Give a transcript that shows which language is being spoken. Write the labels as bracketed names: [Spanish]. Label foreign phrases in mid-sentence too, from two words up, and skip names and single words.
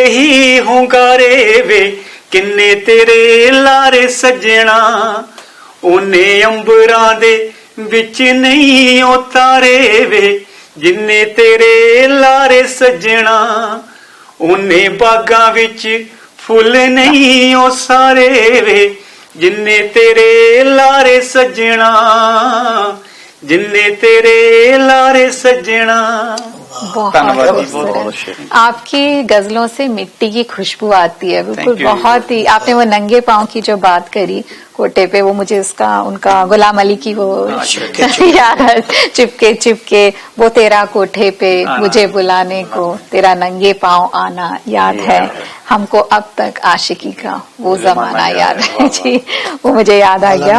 [Punjabi] ਹੀ ਹੁੰਗਾਰੇ ਵੇ ਕਿੰਨੇ ਤੇਰੇ ਲਾਰੇ ਸੱਜਣਾ ਉਹਨੇ ਅੰਬਰਾਂ ਦੇ ਵਿੱਚ ਨਹੀਂ ਉਤਾਰੇ ਵੇ ਜਿੰਨੇ ਤੇਰੇ ਲਾਰੇ ਸੱਜਣਾ ਉਹਨੇ ਬਾਗਾਂ ਵਿੱਚ ਫੁੱਲ ਨਹੀਂ ਉਹ ਸਾਰੇ ਵੇ ਜਿੰਨੇ ਤੇਰੇ ਲਾਰੇ ਸੱਜਣਾ ਜਿੰਨੇ ਤੇਰੇ ਲਾਰੇ ਸੱਜਣਾ। [Hindi] आपकी गजलों से मिट्टी की खुशबू आती है, बिल्कुल बहुत ही। आपने वो नंगे पाँव की जो बात करी कोटे पे, वो मुझे उसका उनका गुलाम अली की वो याद, चिपके चिपके वो तेरा कोठे पे मुझे बुलाने को, तेरा नंगे पाँव आना याद है हमको अब तक आशिकी का वो जमाना याद है जी, वो मुझे याद आ गया।